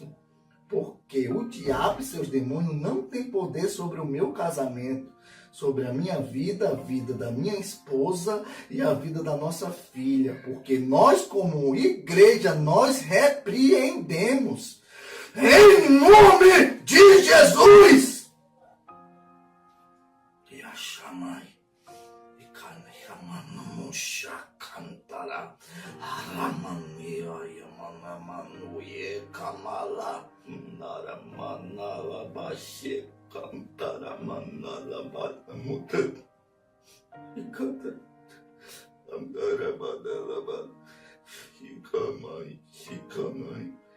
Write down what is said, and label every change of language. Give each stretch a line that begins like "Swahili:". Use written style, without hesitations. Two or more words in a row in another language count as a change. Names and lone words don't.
Portuguese: Porque o diabo e seus demônios não têm poder sobre o meu casamento, sobre a minha vida, a vida da minha esposa e a vida da nossa filha. Porque nós, como igreja, nós repreendemos. Em nome de Jesus! E a chamai, e canamanamusha cantara, aramania yamanamanuye kamala, naramanala bashe cantara manala batamuta, e canta, andara badalaba, shikamai, shikamai.